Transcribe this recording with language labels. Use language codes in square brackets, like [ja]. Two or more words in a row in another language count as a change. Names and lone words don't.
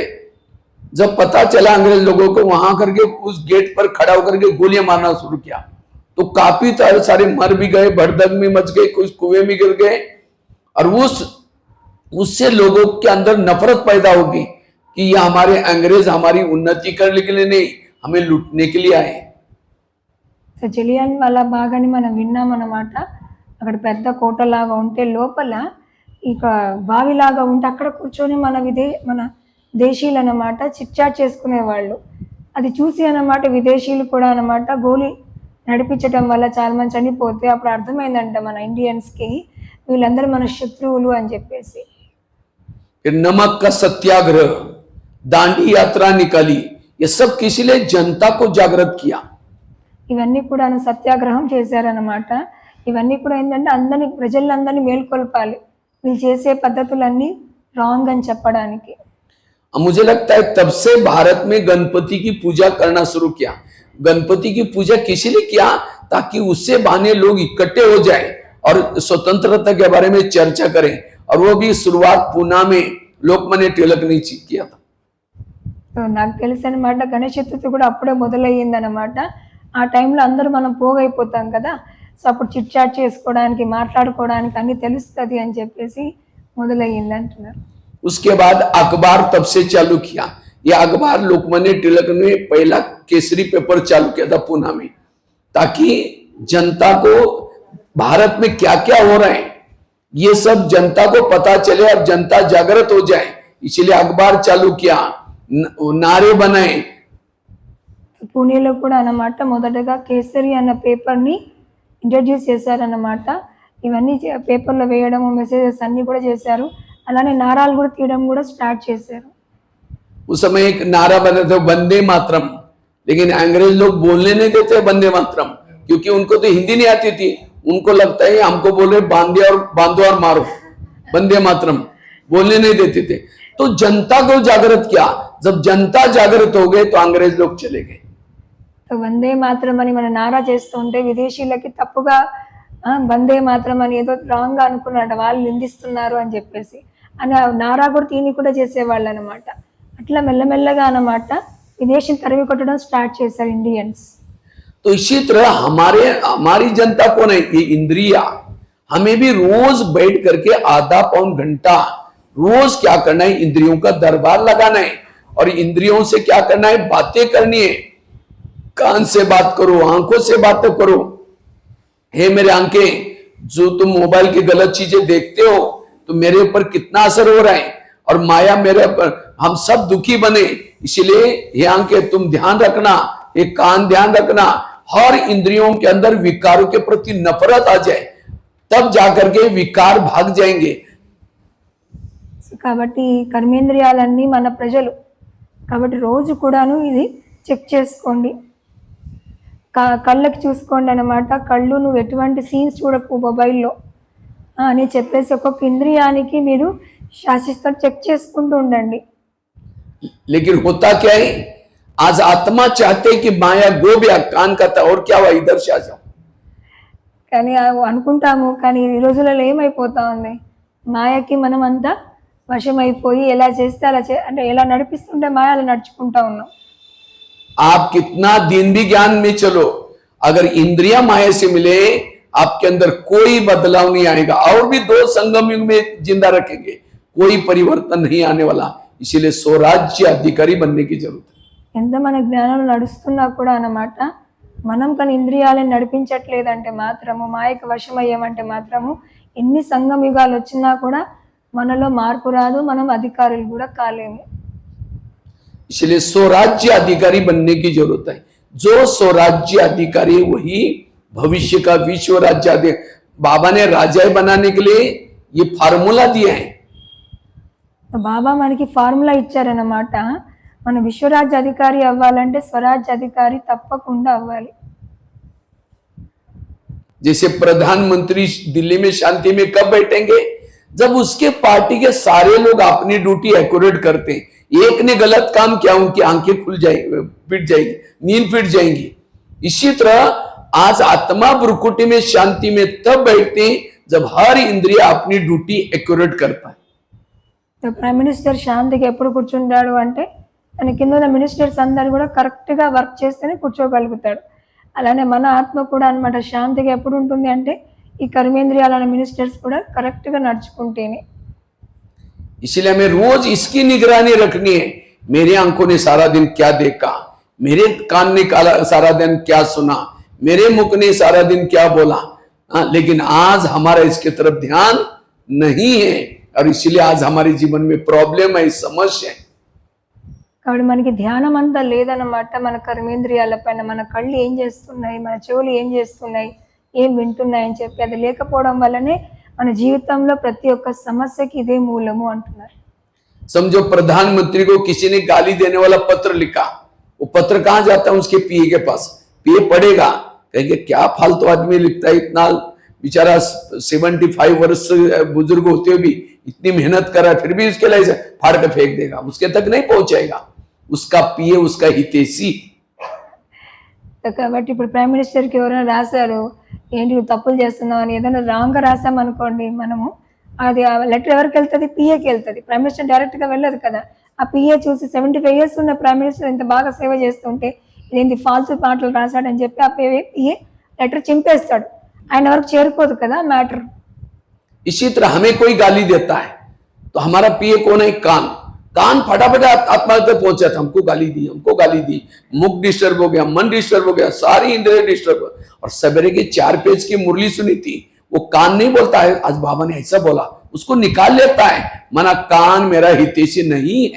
[hi] जब पता चला अंग्रेज लोगों को, वहां करके उस गेट पर खड़ा होकर के गोलियां मारना शुरू किया. तो काफी सारे मर भी गए, भड़दंग में मच गए, कुछ कुएं में गिर गए. और उससे लोगों के अंदर नफरत पैदा होगी कि ये हमारे अंग्रेज हमारी उन्नति करने के लिए नहीं, हमें लूटने के लिए आए. [te] సో జలియన్ వాలా బాగ్ అని మనం విన్నాం అన్నమాట. అక్కడ పెద్ద కోటలాగా ఉంటే లోపల ఇక బావిలాగా ఉంటే అక్కడ కూర్చొని మన దేశీయులు అన్నమాట చిట్చాట్ చేసుకునేవాళ్ళు. అది చూసి అన్నమాట విదేశీయులు కూడా అన్నమాట గోలీ నడిపించడం వల్ల చాలా మంది చనిపోతే అప్పుడు అర్థమైందంట మన ఇండియన్స్కి వీళ్ళందరూ మన శత్రువులు అని చెప్పేసి. [hi] नमक का सत्याग्रह, दांडी यात्रा निकाली, ये सब किसी लिए जनता को जागृत किया. [te] ఇవన్నీ కూడా సత్యాగ్రహం చేశారన్నమాట. ఇవన్నీ కూడా ఏంటంటే అందరినీ ప్రజలందరినీ మేల్కొల్పాలి, వీళ్ళు చేసే పద్ధతులన్నీ రాంగ్ అని చెప్పడానికి. [hi] मुझे लगता है तब से भारत में गणपति की पूजा करना शुरू किया. गणपति की पूजा किसी लिए किया, ताकि उससे बहाने लोग इकट्ठे हो जाए और स्वतंत्रता के बारे में चर्चा करें. और वो भी शुरुआत पूना में लोकमान्य तिलक ने किया था. [te] సో నాకు తెలిసి అనమాట గణేష్ చతుర్థి కూడా అప్పుడే మొదలయ్యింది అనమాట. ఆ టైంలో అందరూ మనం పోగైపోతాం కదా, సో అప్పుడు [en] chit chat [te] చేసుకోవడానికి మాట్లాడుకోవడానికి అన్ని తెలుస్తుంది అని చెప్పేసి మొదలయ్యింది అంటున్నారు. [hi] उसके बाद अखबार तब से चालू किया. ये अखबार लोकमान्य तिलक ने पहला केसरी पेपर चालू किया था पूना में, ताकि जनता को भारत में क्या क्या हो रहा है ये सब जनता को पता चले और जनता जागृत हो जाए. इसलिए अखबार चालू किया, नारे बनाए. [te] పూణేలో కూడా అన్నమాట మొదటగా కేసరి అన్న [en] paper introduce [te] చేశారన్నమాట. ఇవన్నీ పేపర్లో వేయడం, మెసేజెస్ అన్నీ కూడా చేశారు. అలానే నారాలు కూడా తీయడం కూడా స్టార్ట్ చేశారు. [hi] उस समय एक नारा बना था, वंदे मातरम, लेकिन अंग्रेज लोग बोलने नहीं देते वंदे मातरम, क्योंकि उनको तो हिंदी नहीं आती थी. उनको लगता है हमको बोल रहे बांधो और मारो. वंदे मातरम बोलने नहीं देते थे। तो जनता को जागृत किया, जब जनता जागृत हो गए तो अंग्रेज लोग चले गए। [te] వందే మాత్రం అని మన నారా చేస్తూ ఉంటే విదేశీయులకి తప్పుగా వందే మాత్రం అని ఏదో రాంగ్ అనుకున్నాడు, వాళ్ళు నిందిస్తున్నారు అని చెప్పేసి అని నారా కూడా తీని కూడా చేసేవాళ్ళు అనమాట. అట్లా మెల్లమెల్లగా అనమాట విదేశీయులు తరిమి కొట్టడం స్టార్ట్ చేశారు ఇండియన్స్. [hi] तो इसी तरह हमारी जनता को नहीं, ये इंद्रिया हमें भी रोज बैठ करके आधा पौन घंटा रोज क्या करना है, इंद्रियों का दरबार लगाना है। और इंद्रियों से क्या करना है, बातें करनी है। कान से बात करो, आंखों से बात करो। हे मेरे आंखें, जो तुम मोबाइल की गलत चीजें देखते हो तो मेरे ऊपर कितना असर हो रहा है, और माया मेरे ऊपर, हम सब दुखी बने। इसलिए ये आंखें तुम ध्यान रखना, ये कान ध्यान रखना, हर इंद्रियों के अंदर विकारों के प्रति नफरत आ जाए, तब जाकर के विकार भाग जाएंगे। [te] కాబట్టి కర్మేంద్రియాలన్నీ మన ప్రజలు కాబట్టి రోజు కూడాను ఇది చెక్ చేసుకోండి. కళ్ళకి చూసుకోండి అనమాట. కళ్ళు నువ్వు ఎటువంటి సీన్స్ చూడకు మొబైల్లో అని చెప్పేసి ఒక్కొక్క ఇంద్రియానికి మీరు శాసిస్తూ చెక్ చేసుకుంటూ ఉండండి. [hi] लेकिन होता क्या है, आज आत्मा चाहते कि माया गो गया, कान का था और क्या हुआ, इधर से आ जाओ। [te] కానీ అనుకుంటాము, కానీ ఈ రోజులలో ఏమైపోతా ఉంది, మాయకి మనం అంతా వశమైపోయి ఎలా చేస్తే అలా అంటే ఎలా నడిపిస్తుంటే మాయ అలా నడుచుకుంటా ఉన్నాం. [hi] आप कितना दिन भी ज्ञान में चलो, अगर इंद्रिया माया से मिले आपके अंदर कोई बदलाव नहीं आएगा, और भी दो संगम युग में जिंदा रखेंगे, कोई परिवर्तन नहीं आने वाला। इसीलिए स्वराज्य अधिकारी बनने की जरूरत है। [te] ఎంత మన జ్ఞానం నడుస్తున్నా కూడా అన్నమాట మనం కానీ ఇంద్రియాలను నడిపించట్లేదంటే మాత్రము, మాయకు వశమయ్యామంటే మాత్రము ఎన్ని సంగమ యుగాలు వచ్చినా కూడా మనలో మార్పు రాదు, మనం అధికారులు కూడా కాలేము. [hi] इसलिए स्वराज्य अधिकारी बनने की जरूरत है। जो स्वराज्य अधिकारी वही भविष्य का विश्व राज्य अधिकारी। बाबा ने राजा बनाने के लिए ये फार्मूला दिया है। [te] బాబా మనకి ఫార్ములా ఇచ్చారన్నమాట. మన విశ్వరాజ్య అధికారి అవ్వాలంటే స్వరాజ్య అధికారి తప్పకుండా అవ్వాలి. [hi] जैसे प्रधानमंत्री दिल्ली में शांति में कब बैठेंगे, जब उसके पार्टी के सारे लोग अपनी [en] duty accurate [hi] करते हैं। एक ने गलत काम किया, उनकी आंखें खुल जाएगी, पिट जाएगी, नींद पिट जाएंगी। इसी तरह आज आत्मा ब्रुकुटी में शांति में तब बैठते हैं जब हर इंद्रिय अपनी [en] duty accurate [hi] करता है। [en] prime minister [te] శాంతికి ఎప్పుడు కూర్చుంటాడు అంటే తన కింద ఉన్న మినిస్టర్స్ అందరు కూడా కరెక్ట్గా వర్క్ చేస్తేనే కూర్చోగలుగుతాడు. అలానే మన ఆత్మ కూడా అనమాట శాంతిగా ఎప్పుడు ఉంటుంది అంటే ఈ కర్మేంద్రియాలైన మినిస్టర్స్ కూడా కరెక్ట్గా నడుచుకుంటేనే. [hi] इसलिए हमें रोज इसकी निगरानी रखनी है। मेरी आंखों ने सारा दिन क्या देखा, मेरे कान ने सारा दिन क्या सुना, मेरे मुख ने सारा दिन क्या बोला। लेकिन आज हमारा इसके तरफ ध्यान नहीं है, और इसलिए आज हमारे जीवन में प्रॉब्लम है, समस्या है। [te] కాబట్టి మనకి ధ్యానం అంతా లేదన్నమాట. మన కర్మేంద్రియాల పైన మన కళ్ళు ఏం చేస్తున్నాయి, మన చెవులు ఏం చేస్తున్నాయి, ఏం వింటున్నాయి అని చెప్పి అది లేకపోవడం వల్లనే మన జీవితంలో ప్రతి ఒక్క సమస్యకి ఇదే మూలము అంటున్నారు. [hi] समझो प्रधानमंत्री को किसी ने गाली देने वाला पत्र लिखा, वो पत्र कहां जाता है, उसके पीए के पास। पीए पढ़ेगा, कहेंगे क्या फालतू आदमी लिखता है, इतना बेचारा 75 वर्ष बुजुर्ग होते हुए भी इतनी मेहनत करा, फिर भी उसके लिए फाड़ के फेंक देगा, उसके तक नहीं पहुंचाएगा। उसका पीए उसका हितैषी। [te] కాబట్టి ఇప్పుడు [en] prime minister [te] ఎవరైనా రాశారు ఏంటి నువ్వు తప్పులు చేస్తున్నావు అని ఏదైనా రాంగ్గా రాసామనుకోండి, మనము అది ఆ లెటర్ ఎవరికి వెళ్తుంది, పిఏకి వెళ్తుంది. [en] prime minister directly [te] వెళ్ళదు కదా. ఆ పిఏ చూసి 75 years ఉన్న [en] prime minister [te] ఎంత బాగా సేవ చేస్తుంటే ఇదేంటి ఫాల్తూ మాటలు రాశాడని చెప్పి ఆ పిఏ లెటర్ చింపేస్తాడు, ఆయన వరకు చేరుకోదు కదా మ్యాటర్. [hi] इसी तरह हमें कोई गाली देता है तो हमारा पीए कौन है, कान। कान फटाफट आत्मा तक पहुंचा था, हमको गाली दी, मुख डिस्टर्ब हो गया, मन डिस्टर्ब हो गया, सारी इंद्रिय डिस्टर्ब। और सवेरे की 4 पेज की मुरली सुनी थी, वो कान नहीं बोलता है आज बाबा ने ऐसा बोला, उसको निकाल लेता है, माना कान मेरा हितैषी नहीं है।